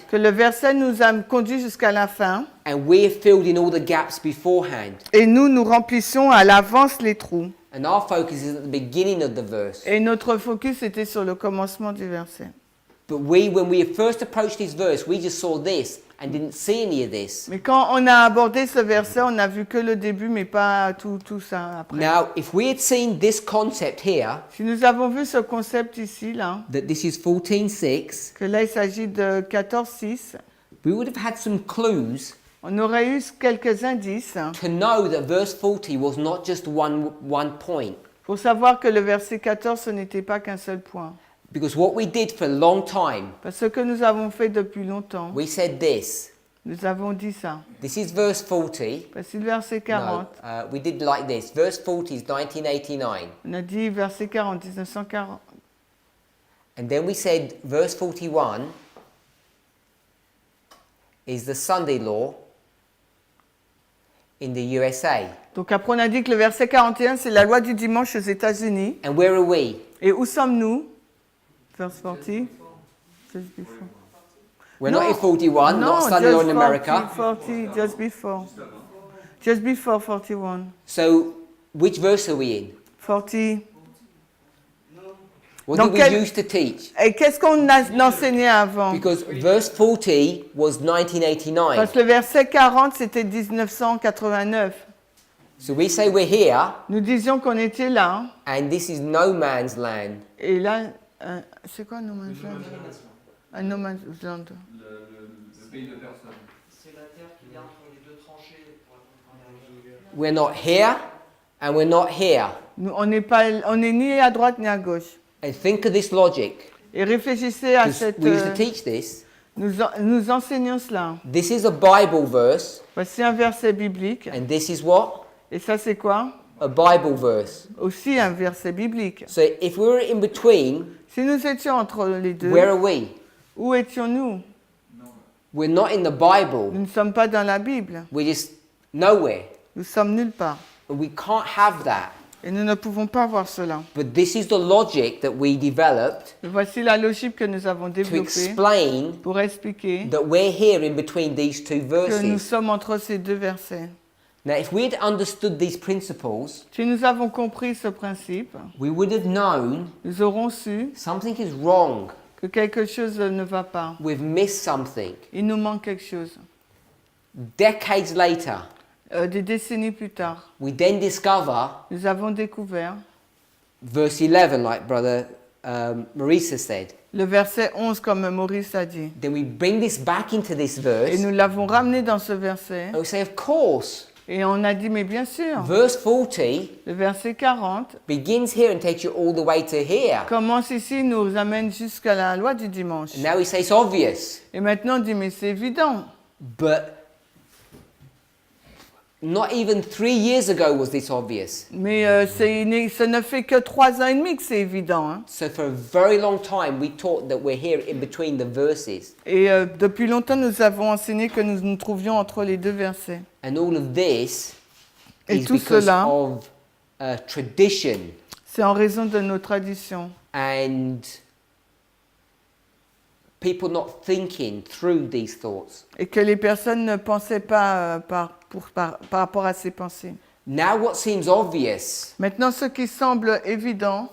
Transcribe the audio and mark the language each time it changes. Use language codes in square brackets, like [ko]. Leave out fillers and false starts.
[fr] que le verset nous a conduit jusqu'à la fin [en] and we're filled in all the gaps beforehand. [fr] et nous remplissons à l'avance les trous. [en] And our focus is at the beginning of the verse. [fr] Et notre focus était sur le commencement du verset. [en] But when we first approached this verse, we just saw this and didn't see any of this. [fr] Mais quand on a abordé ce verset, on n'a vu que le début, mais pas tout ça après. [en] Now, if we had seen this concept here, [fr] Si nous avons vu ce concept ici, là, [en] that this is 14:6, [fr] que là il s'agit de 14:6, [en] we would have had some clues [fr] on aurait eu quelques indices [en] to know that verse 40 was not just one point. [fr] pour savoir que le verset 14, ce n'était pas qu'un seul point. [en] Because what we did for a long time, [fr] Parce que nous avons fait depuis longtemps, [en] we said this. [fr] nous avons dit ça. [en] This is verse 40. [fr] Voici le verset 40. [en] No, we did like this. Verse 40 is 1989. [fr] On a dit verset 40, 1940. [en] And then we said verse 41 is the Sunday law in the USA. [fr] Donc après on a dit que le verset 41, c'est la loi du dimanche aux États-Unis. [en] And where are we? [fr] Et où sommes-nous? [en] Verse 40. Just before. We're not in 41, not Sunday law in America. 40, just before. Just before 41. So, which verse are we in? 40. What [fr] Donc, [en] did we used to teach? [fr] Et qu'est-ce qu'on a enseigné avant? [en] Because verse 40 was 1989. [fr] Parce que le verset 40, c'était 1989. [en] So we say we're here, [fr] Nous disions qu'on était là. [en] and this is no man's land. [fr] Et là, c'est quoi No Man's Land? Un No Man's Land. Le pays de personne. C'est la terre qui est entre les deux tranchées. [en] We're not here, and we're not here. [fr] On est ni à droite ni à gauche. [en] And think of this logic. [fr] Et réfléchissez à [en] 'Cause [fr] cette... [en] we used to teach this. [fr] Nous enseignons cela. [en] This is a Bible verse, [fr] Voici un verset biblique. [en] and this is what? [fr] Et ça, c'est quoi? [en] a Bible verse. [fr] aussi un verset biblique. [en] So if we were in between, [fr] Si nous étions entre les deux, [en] where are we? [fr] où étions-nous? [en] We're not in the Bible. [fr] Nous ne sommes pas dans la Bible. [en] We're just nowhere. [fr] Nous sommes nulle part. [en] And we can't have that. [fr] Et nous ne pouvons pas voir cela. [en] But this is the logic that we developed [fr] Et voici la logique que nous avons [en] to [fr] développée [en] explain [fr] pour expliquer [en] that we're here in between these two [fr] que nous [en] verses. [fr] sommes entre ces deux versets. [en] Now, if we had understood these principles, [fr] Si nous avons compris ce principe, [en] we would have known [fr] nous aurons su [en] something is wrong. [fr] que quelque chose ne va pas. [en] We've missed something. [fr] Il nous manque quelque chose. [en] Decades later, [fr] Des décennies plus tard, [en] we then discover [fr] nous avons découvert [en] verse 11, like Brother Marisa said. [fr] le verset 11, comme Maurice a dit. [en] Then we bring this back into this [fr] Et [en] verse, [fr] nous l'avons ramené dans ce verset. [en] and we say, of course, [fr] Et on a dit, mais bien sûr, [en] verse 40 [fr] le verset 40 [en] begins here and takes you all the way to here. [fr] commence ici, nous amène jusqu'à la loi du dimanche. [en] And now we say it's obvious, [fr] Et maintenant on dit, mais c'est évident. [en] but not even 3 years ago was this obvious. [fr] Mais ça ne fait que 3 ans et demi que c'est évident. Hein. [en] So for a very long time, we taught that we're here in between the verses. [fr] Et depuis longtemps, nous avons enseigné que nous nous trouvions entre les deux versets. [en] And all of this [fr] Et [en] is [fr] tout [en] because [fr] cela, [en] of tradition [fr] c'est en raison de nos traditions. [en] and people not thinking through these thoughts. [fr] Et que les personnes ne pensaient pas par rapport à ces pensées. [en] Now what seems obvious [fr] Maintenant, ce qui semble évident,